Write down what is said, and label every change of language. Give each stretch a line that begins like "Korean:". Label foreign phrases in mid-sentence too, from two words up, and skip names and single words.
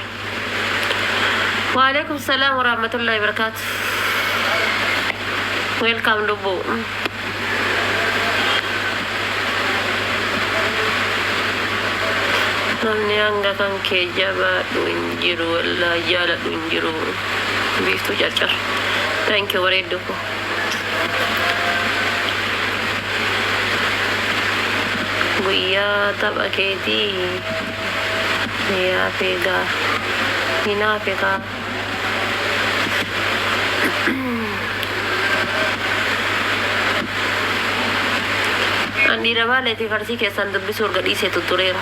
Arabic: وعليكم السلام ورحمة الله وبركاته.
Oromo: ويلكم لبو. Namni hanga kan kee jabaadhu hin jiru wallaahi jaaladhu hin jiru biiftuu carcar.
English: Thank you
Oromo: bareeddu ko. Guyyaa tapha keetii yaafeegaa hinaafeegaa. Andi dabaaleeti farsii keessan dubbisuu erga dhiisee tuttureera.